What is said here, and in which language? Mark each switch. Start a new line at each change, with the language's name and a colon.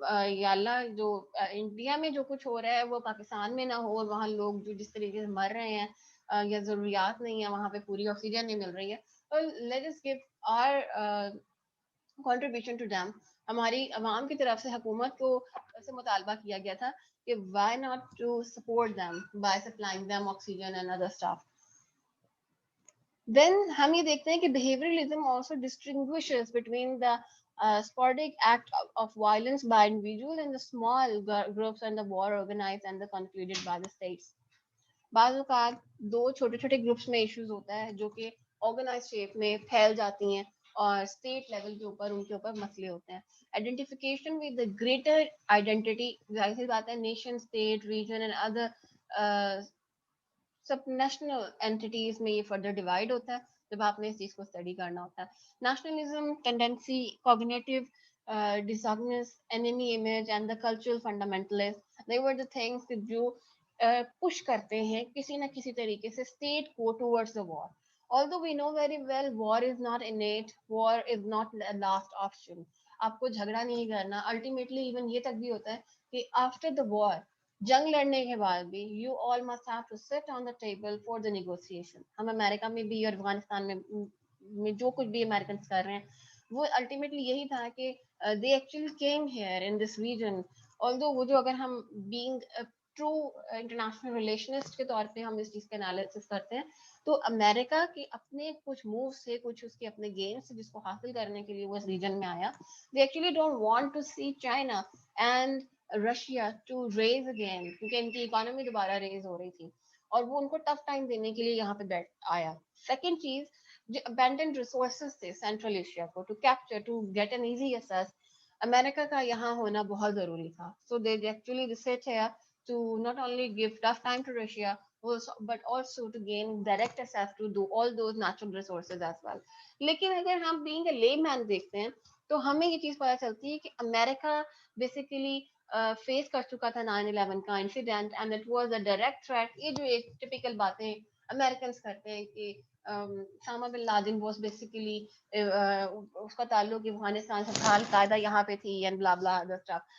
Urdu: یا اللہ جو انڈیا میں جو کچھ ہو رہا ہے وہ پاکستان میں نہ ہو, اور وہاں لوگ جو جس طریقے سے مر رہے ہیں یا ضروریات نہیں ہے, وہاں پہ پوری آکسیجن نہیں مل رہی ہے, تو
English: Let us give our contribution to them.
Urdu: ہماری عوام کی طرف سے حکومت کو سے مطالبہ کیا گیا تھا کہ
English: Why not to support them by supplying them oxygen and other staff. Then
Urdu: ہم یہ دیکھتے ہیں کہ
English: behavioralism also distinguishes between the sporadic act of violence by individuals and the small groups and the war organized and the concluded by the states.
Urdu: بعض اوقات دو چھوٹے چھوٹے groups میں ایشوز ہوتا ہے جو کہ آرگنائز شیپ میں پھیل جاتی ہیں اور اسٹیٹ لیول کے اوپر ان کے اوپر مسئلے ہوتے ہیں.
English: identification with the greater identity,
Urdu: ظاہر سی بات ہے nation, state, region and other sub national اینٹیز میں یہ فردر ڈیوائڈ ہوتا ہے جب آپ نے اس چیز کو اسٹڈی کرنا ہوتا ہے.
English: nationalism, tendency, cognitive dissonance, enemy image and the cultural fundamentalist, they were the things
Urdu: کہ جو پش کرتے ہیں کسی نہ کسی طریقے سے اسٹیٹ کو
English: Towards the war. although we know very well war is not innate, war is not the last option.
Urdu: آپ کو جھگڑا نہیں کرنا, الٹیمیٹلی ایون یہ تک بھی ہوتا ہے کہ
English: after the war,
Urdu: جنگ لڑنے کے بعد بھی
English: You all must have to sit on the table for the negotiation.
Urdu: ہم امریکہ میں بھی اور افغانستان میں جو کچھ بھی امریکنس کر رہے ہیں وہ الٹیمیٹلی یہی تھا کہ
English: They actually came here in this region.
Urdu: آلدو وہ جو اگر ہم بینگ ٹرو انٹرنیشنل ریلیشنسٹ کے طور پہ ہم اس چیز کا انالیسس کرتے ہیں تو امریکہ کے اپنے کچھ موو سے, کچھ اس کے اپنے گینس جس کو حاصل کرنے کے لیے وہ اس ریجن میں آیا.
English: they actually don't want to see China and Russia to rise again,
Urdu: کیونکہ ان کی اکانومی دوبارہ ریز ہو رہی تھی اور وہ ان کو ٹف ٹائم دینے کے لیے یہاں پہ بیٹھ آیا. سیکنڈ چیز, جو ابینڈنڈ ریسورسز تھے سینٹرل ایشیا کو to capture, to get an easy access, امریکہ کا یہاں ہونا بہت ضروری تھا. سو
English: they actually
Urdu: ریسرچ ہے
English: to not only give tough time to Russia, but also to gain direct access to do all those natural resources as well.
Urdu: لیکن اگر ہم
English: being a layman
Urdu: دیکھتے ہیں تو ہمیں یہ چیز پتا چلتی ہے کہ امریکہ بیسیکلی فیس کر چکا تھا 9/11 کا incident,
English: And it was a direct threat.
Urdu: یہ جو ایک ٹپیکل باتیں امریکنس کرتے ہیں کہ Usama bin Laden was basically اس کا تعلق افغانستان سے تھا, القاعدہ یہاں پہ تھی
English: And blah blah other stuff.